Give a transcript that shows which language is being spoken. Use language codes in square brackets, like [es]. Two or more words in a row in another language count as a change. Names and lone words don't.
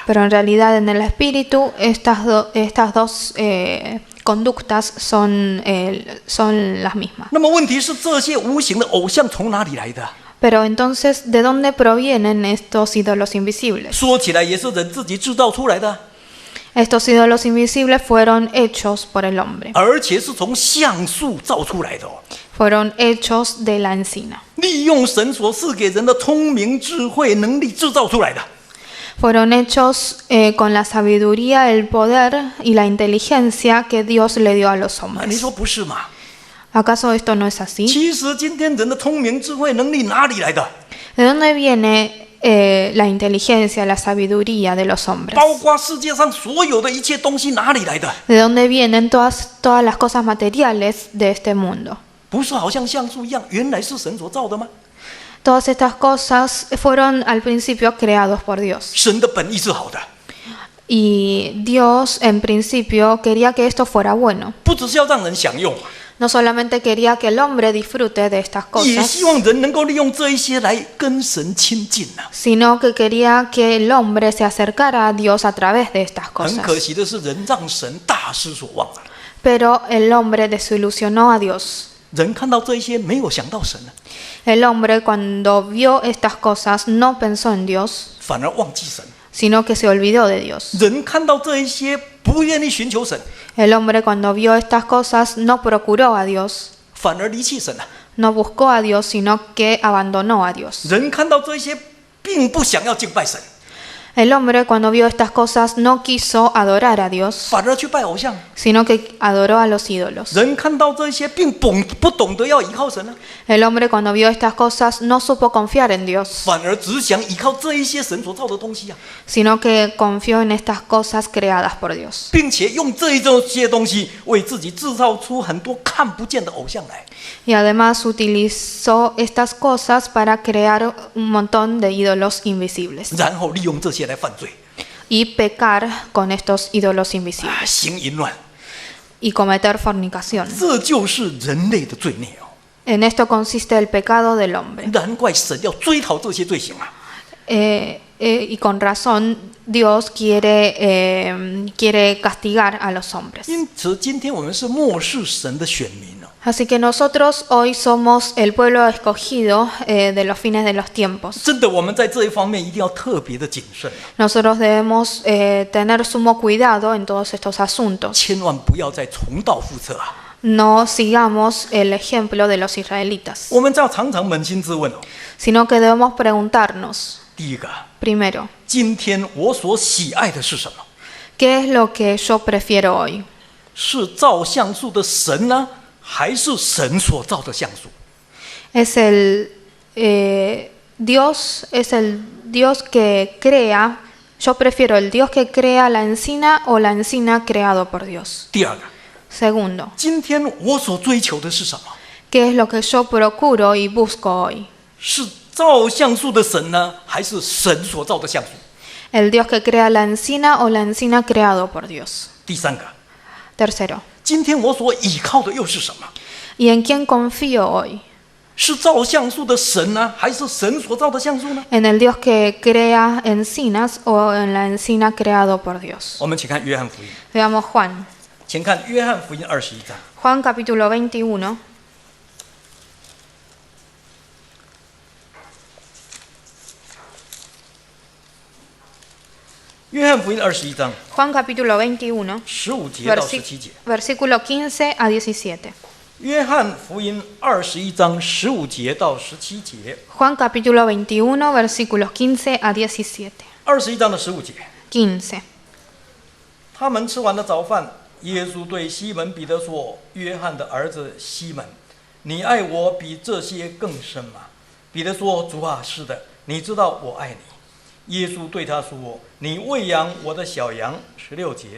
[es] Pero en realidad en el espíritu estas dos conductas son las mismas. [zh] 那么问题是，这些无形的偶像从哪里来的？ [es] Pero entonces, ¿de dónde provienen estos ídolos invisibles? [zh] 说起来也是人自己制造出来的， [es] Estos ídolos invisibles fueron hechos por el hombre. [zh] 而且是从橡树造出来的哦。 [es] Fueron hechos de la encina. [zh] 利用神所赐给人的聪明、智慧、能力制造出来的。 [es] Fueron hechos con la sabiduría, el poder y la inteligencia que Dios le dio a los [zh] 啊，你 [es] hombres. [zh] 说不是吗？ [es] ¿Acaso esto no es así? [zh] 其实今天人的聪明、智慧、能力哪里来的？ [es] ¿De dónde viene la inteligencia, la sabiduría de los hombres? [zh] 包括世界上所有的一切东西哪里来的？ [es] ¿De dónde vienen todas las cosas materiales de este mundo? [zh] 不是好像橡树一样，原来是神所造的吗？ [es] Todas estas cosas fueron al principio creados por Dios. [zh] 神的本意是好的， [es] Y Dios en principio quería que esto fuera bueno. [zh] 不只是要让人享用， [es] No solamente quería que el hombre disfrute de estas [zh] 也 [es] cosas, [zh] 希望人能够利用这一些来跟神亲近啊。 [es] sino que quería que el hombre se acercara a Dios a través de estas [zh] 很可 [es] cosas. [zh] 惜的是，人让神大失所望了。 [es] Pero el hombre desilusionó a Dios. [zh] 人看到这一些，没有想到神啊， [es] El hombre cuando vio estas cosas no pensó en Dios, [zh] 反而忘记神。 [es] sino que se olvidó de Dios. [zh] 人看到这一些，不愿意寻求神， [es] El hombre cuando vio estas cosas no procuró a Dios, [zh] 反而离弃神啊。 [es] no buscó a Dios, sino que abandonó a Dios. [zh] 人看到这一些，并不想要敬拜神， [es] El hombre cuando vio estas cosas no quiso adorar a Dios, [zh] 反而去拜偶像。 [es] sino que adoró a los ídolos. [zh] 人看到这一些，并不懂得要依靠神啊， [es] El hombre cuando vio estas cosas no supo confiar en Dios, [zh] 反而只想依靠这一些神所造的东西啊， [es] sino que confió en estas cosas creadas por Dios. [zh] 并且用这一些东西为自己制造出很多看不见的偶像来。 [es] Y además utilizó estas cosas para crear un montón de ídolos invisibles [zh] 然后利用这些来犯罪 [es] y pecar con estos ídolos invisibles [zh] 啊，行淫乱， [es] y cometer fornicación. [zh] 这就是人类的罪孽哦。 [es] En esto consiste el pecado del hombre. [zh] 难怪神要追讨这些罪行啊！ [es] Y con razón Dios quiere castigar a los hombres. [zh] 因此，今天我们是漠视神的选民哦。 [es] Así que nosotros hoy somos el pueblo escogido de los fines de los tiempos. [zh] 真的，我们在这一方面一定要特别的谨慎啊， [es] Nosotros debemos tener sumo cuidado en todos estos asuntos. [zh] 千万不要再重蹈覆辙啊！ [es] No sigamos el ejemplo de los israelitas, [zh] 我们要常常扪心自问哦。 [es] sino que debemos preguntarnos, [zh] 第一个， [es] primero, [zh] 今天我所喜爱的是什么？ [es] ¿qué es lo que yo prefiero hoy? [zh] 是造像素的神呢，还是神所造的像素？ [es] ¿Es el Dios que crea? Yo prefiero el Dios que crea la encina o la encina creado por Dios. [zh] 第二个， [es] Segundo, [zh] 今天我所追求的是什么？ [es] ¿qué es lo que yo procuro y busco hoy? [zh] 是造像素的神呢，还是神所造的像素？ [es] ¿El Dios que crea la encina o la encina creado por Dios? [zh] 第三个， [es] Tercero, [zh] 今天我所倚靠的又是什么？ [es] ¿y en quién confío hoy? [zh] 是造橡树的神呢，还是神所造的橡树呢？ [es] ¿En el Dios que crea encinas o en la encina creado por Dios? [zh] 我们请看约翰福音， [es] Veamos Juan. [zh] 请看约翰福音21章。 [es] Juan capítulo 21. [zh] 约翰福音21章 [es] Juan capítulo 21, [zh] 15 节到17节。 [es] versículo 15 a 17. [zh] 约翰福音21章15节到17节。 [es] Juan capítulo 21, versículos 15 a 17. [zh] 21 章的15节， [es] 15. [zh] 他们吃完了早饭，耶稣对西门彼得说：“约翰的儿子西门，你爱我比这些更深吗？” 彼得说：“主啊，是的，你知道我爱你。” 耶稣对他说：“你喂养我的小羊。”16节。